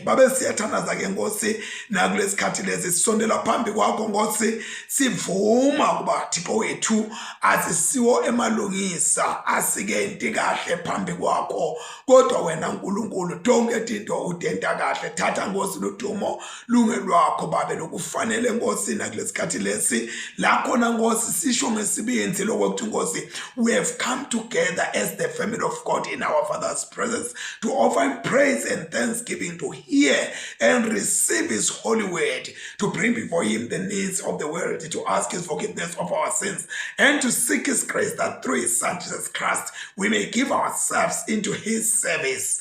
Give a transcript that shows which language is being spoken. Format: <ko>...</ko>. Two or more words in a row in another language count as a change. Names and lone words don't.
<zu>Babe siyathandaza ke Nkosi nakulesikhathi lezi sisondela phambi kwakho Nkosi, sivuma kuba Thixo wethu asisiwo emalungisa, asikenti kahle phambi kwakho, kodwa wena Nkulunkulu tonke into udenta kahle. Thatha Nkosi ludumo lungelwakho babe lokufanele Nkosi nakulesikhathi lesi la khona Nkosi sisho ngesibindi lokuthi Nkosi,</zu> <en>we have come together as the family of God in our Father's presence to offer him praise and thanksgiving, to hear and receive his holy word, to bring before him the needs of the world, to ask his forgiveness of our sins, and to seek his grace that through his Son Jesus Christ we may give ourselves into his service.</en>